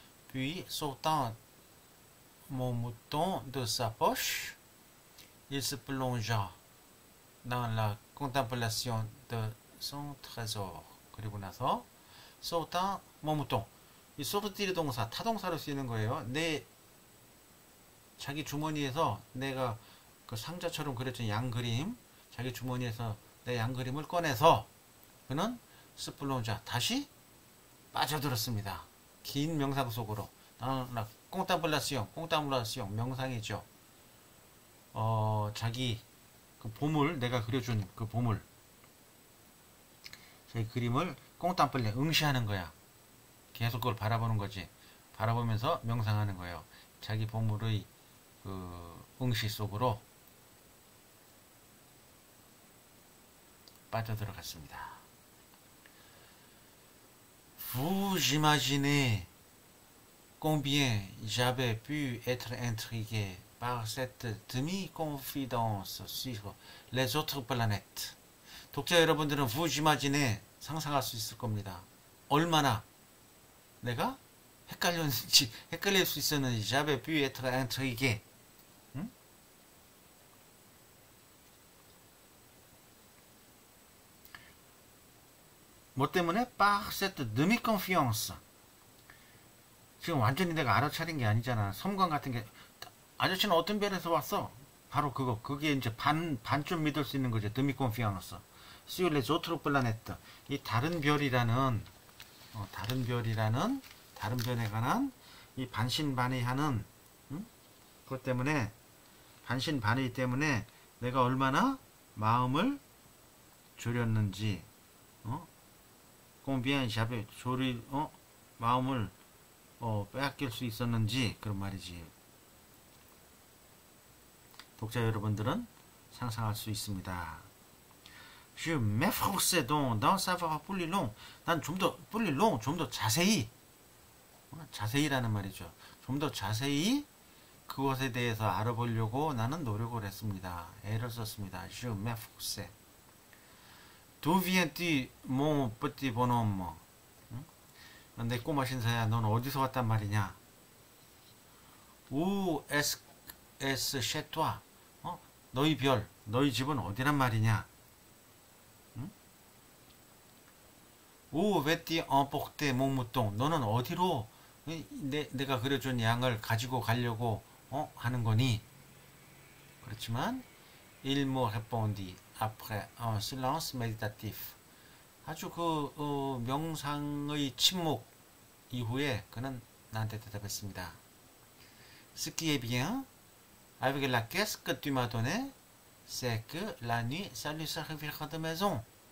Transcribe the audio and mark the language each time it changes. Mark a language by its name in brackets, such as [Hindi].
[French] Puis sortant mon mouton de sa poche, il se plongea dans la contemplation de son trésor. [Korean] 그리고 나서 [French] sortant mon mouton [Korean] 이 소르티르 동사 타동사로 쓰이는 거예요. 내 자기 주머니에서 내가 그 상자처럼 그려진 양 그림 자기 주머니에서 내 양 그림을 꺼내서 그는 스플론자 다시 빠져들었습니다. 긴 명상 속으로 꽁땅블라시용 명상이죠. 자기 그 보물 내가 그려준 그 보물 자기 그림을 꽁땅블레 응시하는 거야. 계속 그걸 바라보는 거지. 바라보면서 명상하는 거예요. 자기 보물의 그 응시 속으로 빠져들어갔습니다. [French] Vous imaginez combien j'avais pu être intrigué par cette demi-confidence sur les autres planètes. [Korean] 독자 여러분들은 [French] vous imaginez [Korean] 상상할 수 있을 겁니다. 얼마나 내가 헷갈릴 수 있었는지 [French] j'avais pu être intrigué. [Korean] 응? 뭐 때문에? [French] par cette demi-confiance. [Korean] 지금 완전히 내가 알아차린 게 아니잖아. 섬광 같은 게 아저씨는 어떤 별에서 왔어? 바로 그게 이제 반쯤 믿을 수 있는 거죠. [French] demi-confiance. sur les autres planètes. [Korean] 이 다른 별이라는 다른 별에 관한 이 반신반의하는 그것 때문에 반신반의 때문에 내가 얼마나 마음을 졸였는지 [French] combien j'avais [Korean] 마음을 빼앗길 수 있었는지 그런 말이지. 독자 여러분들은 상상할 수 있습니다. [French] Je m'efforçais donc d'en savoir plus long. [Korean] 난 좀 더 [French] plus long, [Korean] 좀 더 자세히라는 말이죠. 좀 더 자세히 그것에 대해서 알아보려고 나는 노력을 했습니다. 애를 썼습니다. [French] Je m'efforçais. D'où viens-tu, mon petit bonhomme? [Korean] 내 꼬마 신사야, 넌 어디서 왔단 말이냐? [French] Où est-ce chez toi? [Korean] 너희 별, 너희 집은 어디란 말이냐? [French] Où veux-tu emporter mon mouton? [Korean] 너는 어디로 내가 그려준 양을 가지고 가려고 하는 거니? 그렇지만 [French] il me répondit après un silence méditatif. [Korean] 아주 명상의 침묵 이후에 그는 나한테 대답했습니다. [French] Ce qui est bien avec la caisse que tu m'as donnée, c'est que la nuit ça lui servira de maison.